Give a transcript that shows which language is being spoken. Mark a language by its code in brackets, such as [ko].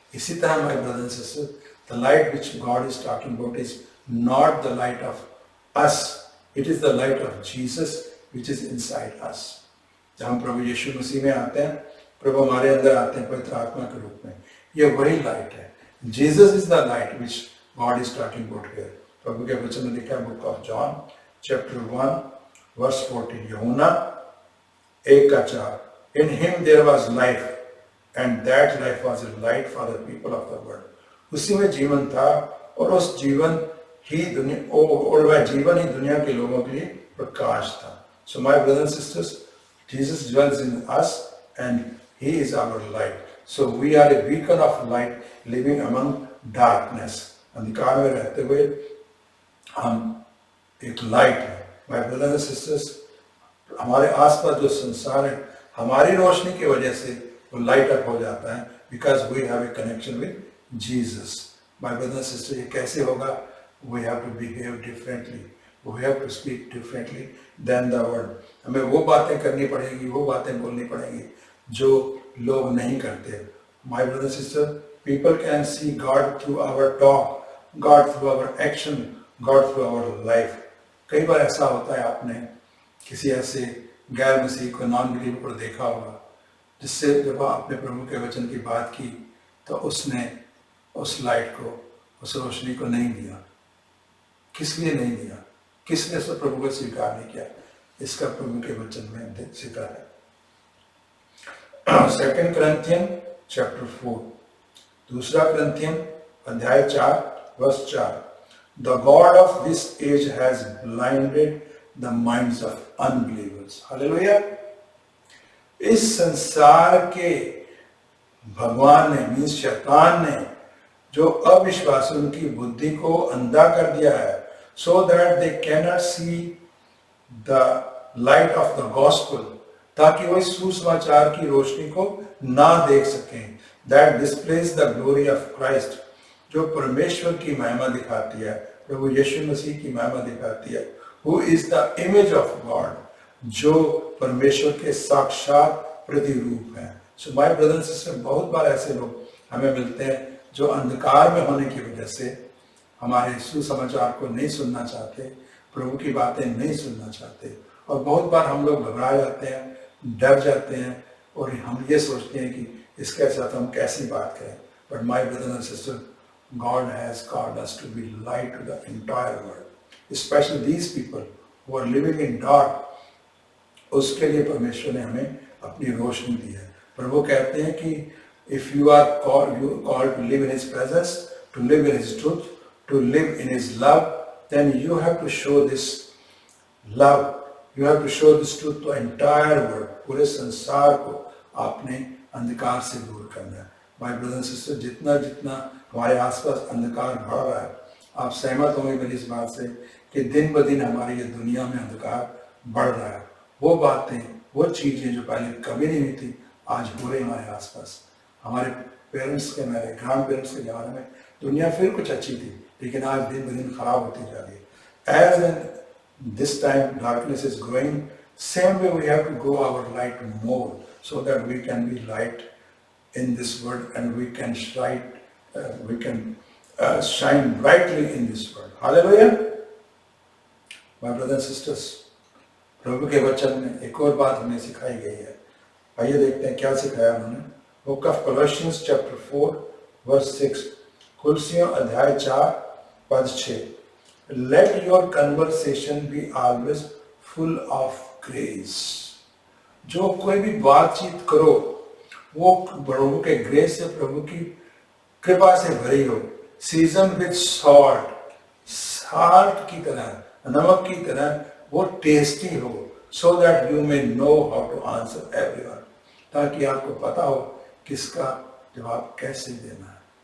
[hi] इसी तरह [en] My brothers and sisters, the light which God is talking about is not the light of us, it is the light of Jesus which is inside us। [hi] जब हम प्रभु यीशु मसीह में आते हैं, प्रभु हमारे अंदर आते हैं पवित्र आत्मा के रूप में, ये वही लाइट है। [en] Jesus is the light which God is talking about here। [hi] प्रभु के वचन में लिखा है, [en] Book of John chapter 1 verse 14, यूहन्ना 1:4, in him there was life and that life was a light for the people of the world। [hi] उसी में जीवन था और उस जीवन ही दुनिया, और वह जीवन ही दुनिया के लोगों के लिए प्रकाश था। [en] So my brothers and sisters, Jesus dwells in us and He is our light. So we are a beacon of light living among darkness. [hi] अंधकार में रहते हुए हम एक लाइट है. [en] My brothers and sisters, [hi] हमारे आसपास जो संसार है हमारी रोशनी की वजह से वो लाइट अप हो जाता है, [en] because we have a connection with Jesus. My brothers and sisters, [hi] ये कैसे होगा? [en] We have to behave differently. We have to speak differently than the world. [hi] हमें वो बातें करनी पड़ेगी, वो बातें बोलनी पड़ेगी जो लोग नहीं करते. [en] My brothers and sisters, people can see God through our talk, God through our action, God through our life. [hi] कई बार ऐसा होता है, आपने किसी ऐसे गैर मसीह को, नॉन बिलीवर को देखा होगा जिससे जब आपने प्रभु के वचन की बात की तो उसने उस लाइट को, उस रोशनी को नहीं दिया. किस लिए नहीं दिया? किसने उस प्रभु को स्वीकार नहीं किया? इसका प्रभु के वचन में जिक्र है. 2 Corinthians chapter 4, दूसरा Corinthians अध्याय 4 verse 4. [en] The God of this age has blinded the minds of unbelievers. Hallelujah. [hi] इस संसार के भगवान ने, मीन्स शैतान ने, जो अविश्वासियों की बुद्धि को अंधा कर दिया है, [en] so that they cannot see the light of the gospel, [hi] ताकि वो इस सुसमाचार की रोशनी को ना देख सकें. [en] That displays the glory of Christ, [hi] जो परमेश्वर की महिमा दिखाती है, प्रभु यीशु मसीह की महिमा दिखाती है. [en] Who is the image of God, [hi] जो परमेश्वर के साक्षात प्रतिरूप है. [en] So my brothers and sisters, [hi] बहुत बार ऐसे लोग हमें मिलते हैं जो अंधकार में होने की वजह से हमारे सुसमाचार को नहीं सुनना चाहते, प्रभु की बातें नहीं सुनना चाहते, और बहुत बार हम लोग घबरा जाते हैं, डर जाते हैं और हम ये सोचते हैं कि इसके साथ हम कैसी बात करें. [en] But my brothers and sisters, God has called us to be light to the entire world, especially these people who are living in dark. [hi] उसके लिए परमेश्वर ने हमें अपनी रोशनी दी है. प्रभु कहते हैं कि [en] if you are called to live in His presence, to live in His truth, to live in His love, then you have to show this love. You have to show this truth to entire world. [hi] पूरे संसार को आपने अंधकार से दूर करना है. [en] My brothers and sisters, [hi] जितना जितना हमारे आसपास अंधकार बढ़ रहा है, आप सहमत होंगे मेरी इस बात से कि दिन ब दिन हमारी ये दुनिया में अंधकार बढ़ रहा है. वो बातें, वो चीजें जो पहले कभी नहीं हुई थी, आज हो रही हमारे आसपास. हमारे पेरेंट्स के, मेरे ग्रैंड पेरेंट्स के ज़माने में दुनिया फिर कुछ अच्छी थी, लेकिन आज दिन ब दिन खराब होती जा रही है. [en] As in this time darkness is growing, same way we have to grow our light more, so that we can be light in this world and we can shine brightly in this world. Hallelujah. My brothers and sisters, [hi] प्रभु के वचन में एक और बात हमें सिखाई गई है. आइए देखते हैं क्या सिखाया उन्होंने. [en] Book of Colossians chapter 4 verse 6. [hi] कुलसियों अध्याय 4 पद 6. [en] Let your conversation be always full of grace. [hi] जो कोई भी बातचीत करो वो प्रभु के ग्रेस से, प्रभु की कृपा से भरी हो. [en] season with salt, [hi] साल्ट की तरह, नमक की तरह वो टेस्टी हो. [en] so that you may know how to answer everyone, [hi] ताकि आपको पता हो किसका जवाब कैसे देना है.